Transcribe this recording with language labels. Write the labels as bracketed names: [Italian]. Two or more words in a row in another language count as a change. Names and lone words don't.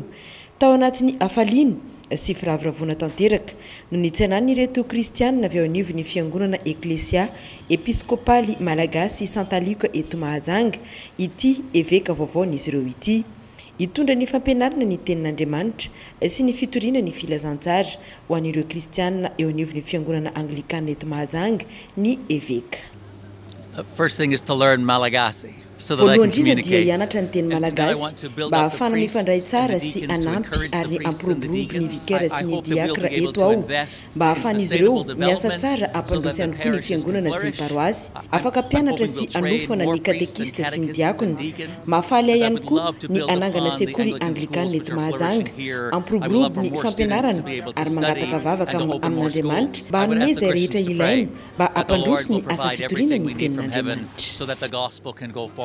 [Malagasy] Tao anatin'ny afaliana sy firaviravona tanteraka no nitsanany ireto kristianina avy ao anivon'ny fiangonana eklesia episkopaly malagasy Santaliko eto Mahajanga ity évêque vaovaon'izy ireo ity. Hitondra ny fampianarana ny tenin'Andriamanitra sy ny fitoriana ny filazantsara ho an'ireo kristianina eo anivon'ny fiangonana anglikana eto Mahajanga ny évêque. [English] First thing is to learn Malagasy. So that I can communicate. [Malagasy] Ianatra ny teny malagasy mba ahafana mifandray tsara sy anampy ary ampiroborobo ny vikera sy ny diakra eto ao mba ahafan'izy ireo miasa tsara ampandroso ihany koa ny fiangonana sy ny paroasy afaka mpianatra sy anofana ny katekista sy ny diakona mahafaly ahy ihany koa ny anangana sekoly anglikana eto Mahajanga ampiroborobo ny fampianarana ary mangataka vavaka amin'Andriamanitra mba hanome izay rehetra ilaina mba ampandroso ny asa fitoriana ny tenin'Andriamanitra.